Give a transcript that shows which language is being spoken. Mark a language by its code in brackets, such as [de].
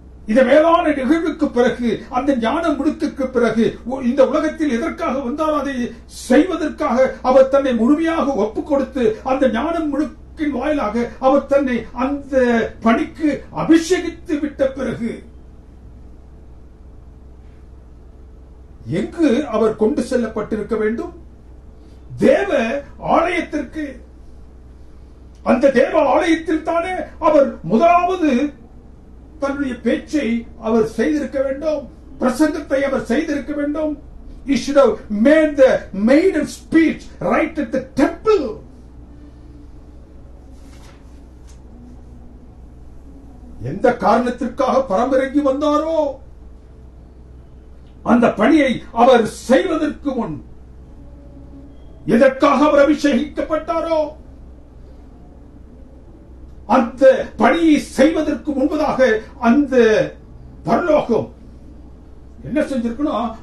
[ta] இந்த மேலான நிகழ்வுக்கு பிறகு, அந்த ஞான முடுக்குக்கு பிறகு, இந்த உலகத்தில் எதற்காக வந்தால் அதை செய்வதற்காக அவர் தன்னை முழுமையாக ஒப்புக் கொடுத்து அந்த ஞான முடுக்கின் வாயிலாக அவர் தன்னை அந்த பணிக்கு அபிஷேகித்து விட்ட பிறகு எங்கு அவர் கொண்டு செல்லப்பட்டிருக்க வேண்டும்? தேவ ஆலயத்திற்கு. அந்த தேவ ஆலயத்தில் தானே அவர் முதலாவது தன்னுடைய பேச்சை அவர் செய்திருக்க வேண்டும், பிரசங்கத்தை அவர் செய்திருக்க வேண்டும். [en] He should have made the maiden speech right at the temple. [ta] எந்த காரணத்திற்காக பரமிறங்கி வந்தாரோ அந்த பணியை அவர் செய்வதற்கு முன் எதற்காக அவர் அபிஷேகிக்கப்பட்டாரோ அந்த பணியை செய்வதற்கு முன்பதாக அந்த பரலோகம் என்ன செஞ்சிருக்கணும்?